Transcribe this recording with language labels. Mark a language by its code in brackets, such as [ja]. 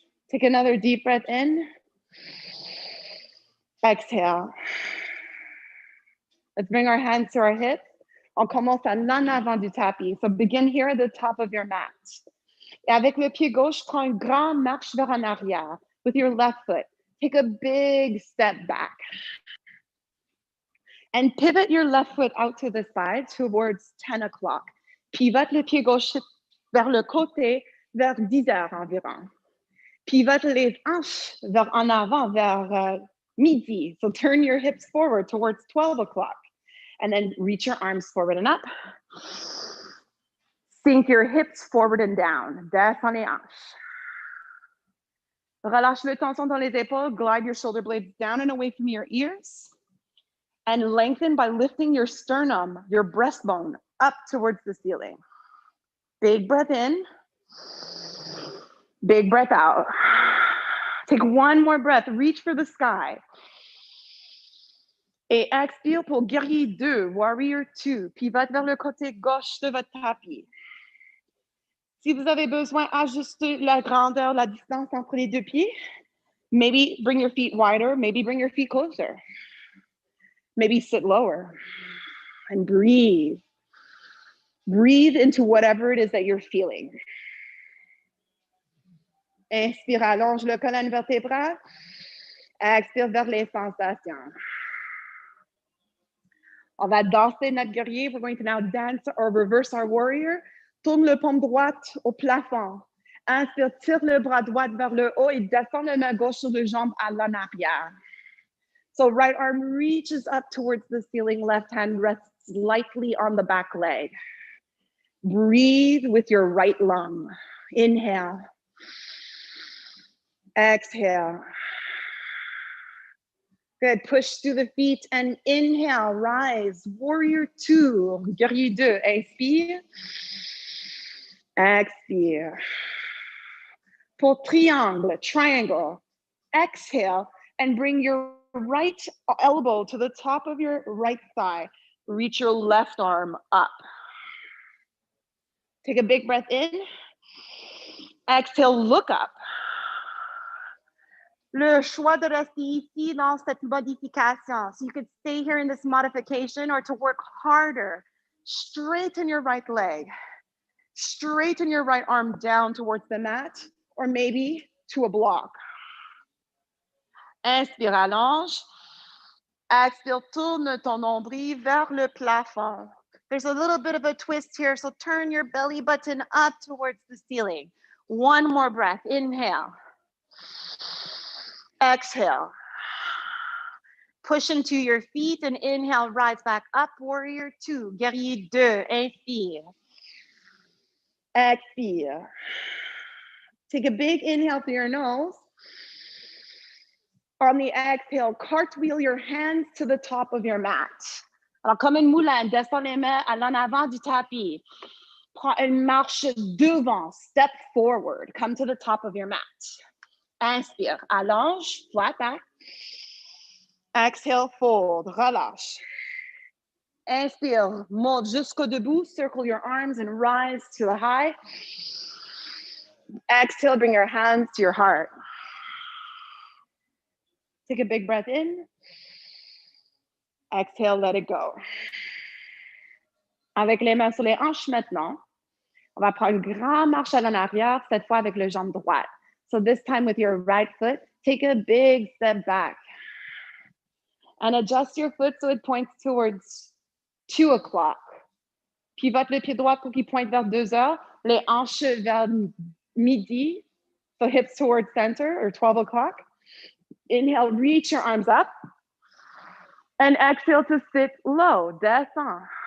[en] Take another deep breath in. Exhale. Let's bring our hands to our hips. [fr] On commence à l'en avant du tapis. [en] So begin here at the top of your mat. [fr] Et avec le pied gauche, prends une grande marche vers en arrière. [en] With your left foot, take a big step back. And pivot your left foot out to the side towards 10 o'clock. [fr] Pivote le pied gauche vers le côté, vers 10 heures environ. Pivote les hanches vers en avant, vers midi. [en] So turn your hips forward towards 12 o'clock. And then reach your arms forward and up. Sink your hips forward and down. [fr] Descends les hanches. Relâche le tension dans les épaules. [en] Glide your shoulder blades down and away from your ears. And lengthen by lifting your sternum, your breastbone, up towards the ceiling. Big breath in. Big breath out. Take one more breath. Reach for the sky. [fr] Et expire pour guerrier 2, warrior 2. Pivote vers le côté gauche de votre tapis. Si vous avez besoin, ajustez la grandeur, la distance entre les deux pieds. [en] Maybe bring your feet wider. Maybe bring your feet closer. Maybe sit lower and breathe. Breathe into whatever it is that you're feeling. [fr] Inspire, allonge le colonne vertébrale. Expire vers les sensations. On va danser notre guerrier. [en] We're going to now dance or reverse our warrior. [fr] Tourne le paume droite au plafond. Inspire, tire le bras droit vers le haut et descend la main gauche sur le jambe à l'en arrière. [en] So right arm reaches up towards the ceiling, left hand rests lightly on the back leg. Breathe with your right lung. Inhale. Exhale. Good, push through the feet and inhale, rise. [fr] Warrior 2, guerrier 2, inspire. Expire. Pour triangle, triangle, [en] exhale and bring your right elbow to the top of your right thigh. Reach your left arm up. Take a big breath in. Exhale, look up. [fr] Le choix de rester ici dans cette modification. [en] So you could stay here in this modification or to work harder. Straighten your right leg. Straighten your right arm down towards the mat or maybe to a block. [fr] Inspire, allonge. Expire, tourne ton nombril vers le plafond. [en] There's a little bit of a twist here, so turn your belly button up towards the ceiling. One more breath, inhale. Exhale. Push into your feet and inhale, rise back up, warrior 2, [fr] guerrier 2, inspire. Expire. [en] Take a big inhale through your nose. On the exhale, cartwheel your hands to the top of your mat. [fr] Alors, comme une moulin, descends les mains à l'en avant du tapis. Prends une marche devant, [en] step forward, come to the top of your mat. [fr] Inspire, allonge, [en] flat back. Exhale, fold, [fr] relâche. Inspire, monte jusqu'au debout, [en] circle your arms and rise to a high. Exhale, bring your hands to your heart. Take a big breath in. Exhale, let it go. [fr] Avec les mains sur les hanches maintenant, on va prendre une grande marche à l'arrière, cette fois avec le jambe droite. [en] So this time with your right foot, take a big step back. And adjust your foot so it points towards 2 o'clock. [fr] Pivote le pied droit pour qu'il pointe vers 2 heures, les hanches vers midi, [en] so hips towards center or 12 o'clock. Inhale, reach your arms up. And exhale to sit low, [fr] descend.